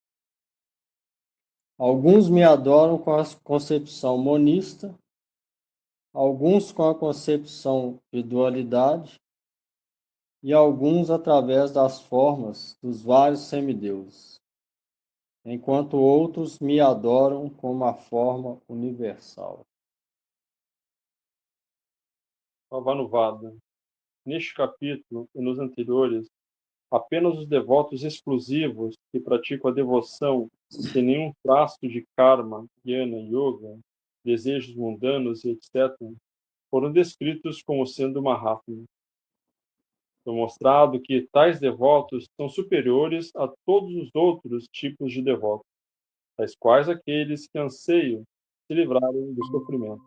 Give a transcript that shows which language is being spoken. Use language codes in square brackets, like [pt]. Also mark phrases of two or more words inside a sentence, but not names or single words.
[pt] Alguns me adoram com a concepção monista, alguns com a concepção de dualidade, e alguns através das formas dos vários semideuses, enquanto outros me adoram com uma forma universal. Pavanuvada. Neste capítulo e nos anteriores, apenas os devotos exclusivos que praticam a devoção sem nenhum traço de karma, jnana, yoga, desejos mundanos e etc., foram descritos como sendo Mahatma. Foi mostrado que tais devotos são superiores a todos os outros tipos de devotos, tais quais aqueles que anseiam se livrarem do sofrimento.